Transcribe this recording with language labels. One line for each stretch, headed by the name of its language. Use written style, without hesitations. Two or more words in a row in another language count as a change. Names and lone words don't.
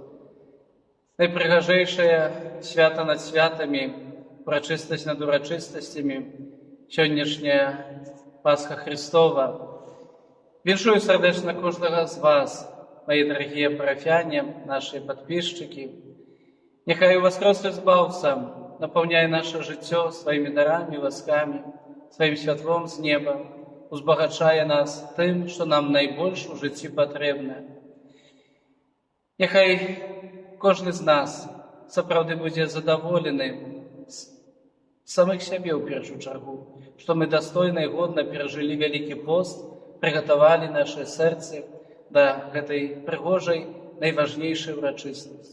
Belarusian: Найпрыгажэйшае свята над святамі, урачыстасць над урачыстасцямі, сённяшняя Пасха Христова. Віншую сардэчна кожнага з вас,
Russian: мои дорогие парафяне, наши подписчики.
Belarusian: Нехай воскресны Збаўца напаўняе наше жыццё сваімі дарамі, ласкамі, сваім святлом з неба, узбагачае нас тым, што нам найбольш у жыцці патрэбна. Нехай кожны з нас сапраўды будзе задаволены самых сябе ў першую чаргу, што мы дастойна і годна перажылі вялікі пост, прыгатавалі наše сэрцы да гэтай прыгожай, найважнейшай урачыстасці.